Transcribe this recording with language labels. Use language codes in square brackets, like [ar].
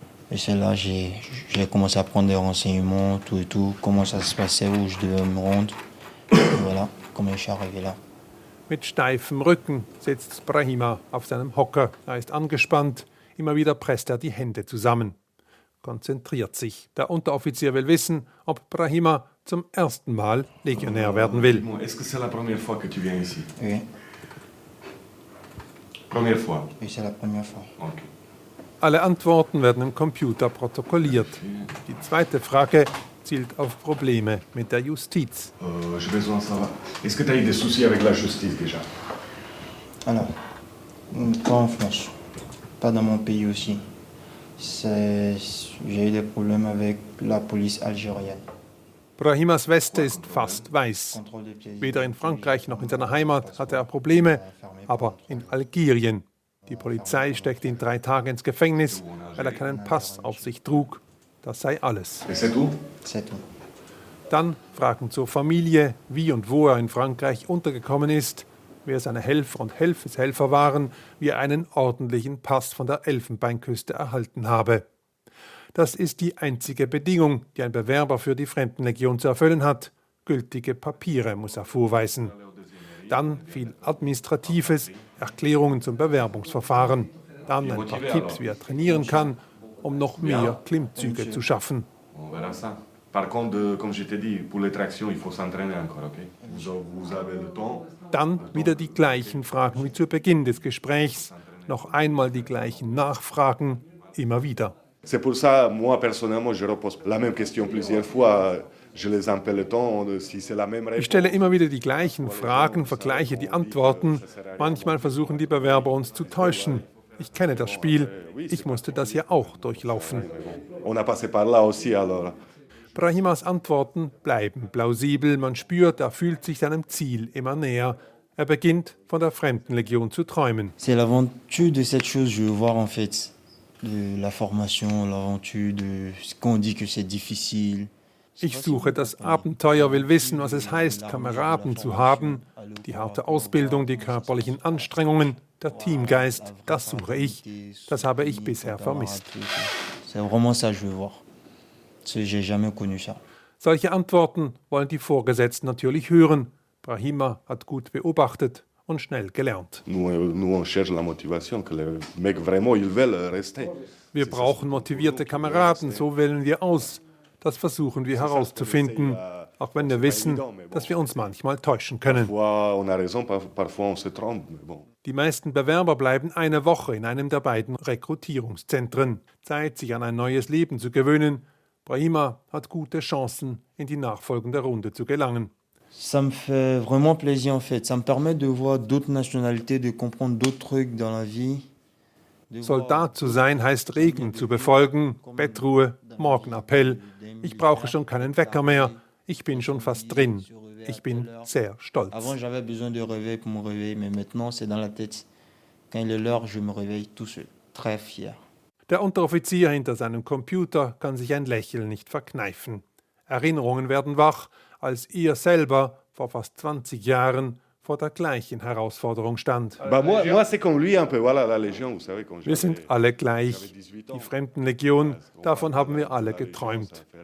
[fr] Et c'est là j'ai commencé à prendre des renseignements, tout et tout, comment ça se passait, où je devais me rendre. Et voilà, comment je suis arrivé là. [de] Mit steifem Rücken sitzt Brahima auf seinem Hocker. Er ist angespannt. Immer wieder presst er die Hände zusammen. Konzentriert sich. Der Unteroffizier will wissen, ob Brahima zum ersten Mal Legionär werden will. [fr] Est-ce que c'est la première fois que tu viens ici? Oui. Première fois? Oui, c'est la première fois. Okay. [de] Alle Antworten werden im Computer protokolliert. Die zweite Frage zielt auf Probleme mit der Justiz. [fr] J'ai besoin de savoir. Est-ce que tu as eu des soucis avec la justice déjà? Alors, pas en France. Pas dans mon pays aussi. J'ai eu des problèmes avec la police algérienne. [de] Brahimas Weste ist fast weiß. Weder in Frankreich noch in seiner Heimat hatte er Probleme, aber in Algerien. Die Polizei steckte ihn 3 Tage ins Gefängnis, weil er keinen Pass auf sich trug. Das sei alles. Dann Fragen zur Familie, wie und wo er in Frankreich untergekommen ist, wer seine Helfer und Helfershelfer waren, wie er einen ordentlichen Pass von der Elfenbeinküste erhalten habe. Das ist die einzige Bedingung, die ein Bewerber für die Fremdenlegion zu erfüllen hat. Gültige Papiere muss er vorweisen. Dann viel Administratives, Erklärungen zum Bewerbungsverfahren. Dann ein paar Tipps, wie er trainieren kann, um noch mehr Klimmzüge zu schaffen. [fr] Par contre, comme je t'ai dit, pour les tractions, il faut s'entraîner encore, okay? Vous avez le temps. [de] Dann wieder die gleichen Fragen wie zu Beginn des Gesprächs. Noch einmal die gleichen Nachfragen, immer wieder. [fr] C'est pour ça, moi personnellement, je repose la même question plusieurs fois. Je les appelle le temps, si c'est la même réponse. [de] Ich stelle immer wieder die gleichen Fragen, vergleiche die Antworten. Manchmal versuchen die Bewerber uns zu täuschen. Ich kenne das Spiel. Ich musste das hier auch durchlaufen. [fr] On a passé par là aussi, alors. [de] Brahimas Antworten bleiben plausibel. Man spürt, er fühlt sich seinem Ziel immer näher. Er beginnt, von der Fremdenlegion zu träumen. [fr] C'est l'aventure de cette chose, je veux voir en fait. De la formation, l'aventure de ce qu'on dit que c'est difficile. [de] Ich suche das Abenteuer, will wissen, was es heißt, Kameraden zu haben. Die harte Ausbildung, die körperlichen Anstrengungen, der Teamgeist, das suche ich. Das habe ich bisher vermisst. [fr] C'est vraiment ça, je veux voir. J'ai jamais connu ça. [de] Solche Antworten wollen die Vorgesetzten natürlich hören. Brahima hat gut beobachtet, und schnell gelernt. Wir brauchen motivierte Kameraden, so wählen wir aus. Das versuchen wir herauszufinden, auch wenn wir wissen, dass wir uns manchmal täuschen können. Die meisten Bewerber bleiben eine Woche in einem der beiden Rekrutierungszentren. Zeit, sich an ein neues Leben zu gewöhnen. Brahima hat gute Chancen, in die nachfolgende Runde zu gelangen. [fr] Ça me fait vraiment plaisir en fait. Ça me permet de voir d'autres nationalités, de comprendre d'autres trucs dans la vie. [de] Soldat zu sein heißt Regeln zu befolgen, Bettruhe, Morgenappell. Ich brauche schon keinen Wecker mehr. Ich bin schon fast drin. Ich bin sehr stolz. [fr] Avant j'avais besoin de réveil pour me réveiller, mais maintenant c'est dans la tête. Quand il est l'heure, je me réveille tout seul. Très fier. [de] Der Unteroffizier hinter seinem Computer kann sich ein Lächeln nicht verkneifen. Erinnerungen werden wach, als er selber vor fast 20 Jahren vor der gleichen Herausforderung stand. Wir sind alle gleich. Die Fremdenlegion, davon haben wir alle geträumt.